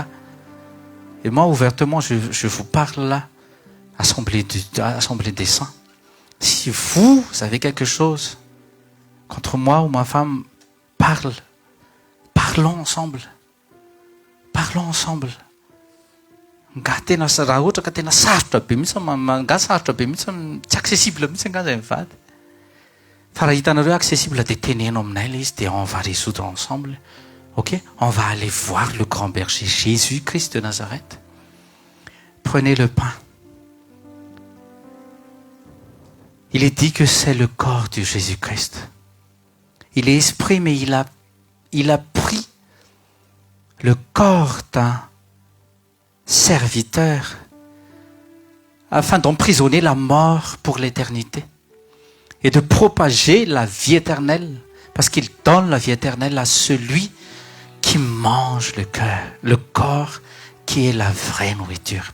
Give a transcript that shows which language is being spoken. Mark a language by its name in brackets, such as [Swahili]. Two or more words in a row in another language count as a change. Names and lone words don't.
[French] Et moi, ouvertement, je vous parle là, Assemblée des Saints. Si vous avez quelque chose contre moi ou ma femme, parlons ensemble. Parlons ensemble. [Malagasy] Raha ohatra ka tena sarotra be mihitsy sarotra be mihitsy tsy accessible mihitsy angaza mivady. Fa raha hitanareo accessible dia teneno aminay ilay izy dia [French] on va résoudre ensemble. [Malagasy] Ok? [French] On va aller voir le grand berger Jésus-Christ de Nazareth. Prenez le pain. Il est dit que c'est le corps de Jésus-Christ. Il est esprit, mais il a pris le corps d'un serviteur afin d'emprisonner la mort pour l'éternité et de propager la vie éternelle, parce qu'il donne la vie éternelle à celui qui mange le corps qui est la vraie nourriture.